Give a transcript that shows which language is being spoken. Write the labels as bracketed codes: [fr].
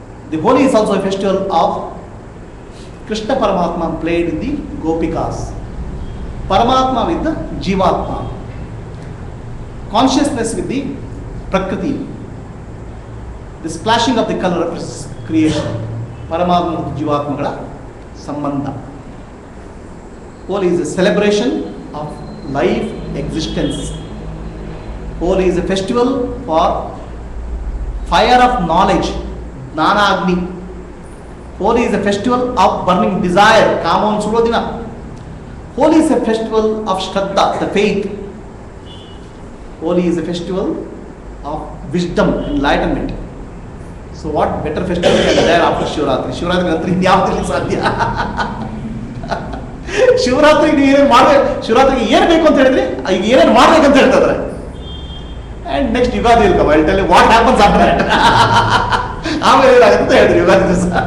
[en] The Holi is also a festival of Krishna Paramatma played in the Gopikas. Paramatma with the Jivatma. Consciousness with the Prakriti. The splashing of the color represents creation. [kn] Paramatma ಮತ್ತು ಜೀವಾತ್ಮಗಳ ಸಂಬಂಧ. [en] Holi is a celebration of life existence. Holi is a festival for fire of knowledge, Gnana Agni. Holi is a festival of burning desire, Kamon Surodina. Holi is a festival of Shraddha, the faith. Holi is a festival of wisdom, enlightenment. So what better festival can there after Shivratri? [kn] Shivratri ನಂತರ ಇನ್ಯಾವುದರಲ್ಲಿ ಸಾಧ್ಯ? ಶಿವರಾತ್ರಿಗೆ ನೀವು ಏನೇನು ಮಾಡಬೇಕು, ಶಿವರಾತ್ರಿಗೆ ಏನು ಬೇಕು ಅಂತ ಹೇಳಿದ್ರೆ ಈಗ ಏನೇನು ಮಾಡ್ಬೇಕಂತ ಹೇಳ್ತಾರೆ. [en] And next Ugadi will come. I will tell you what happens after that. [kn] ಆಮೇಲೆ ಏನಾಗುತ್ತೆ ಅಂತ ಹೇಳಿದ್ರು ಯುಗಾದಿ ದಿವಸ.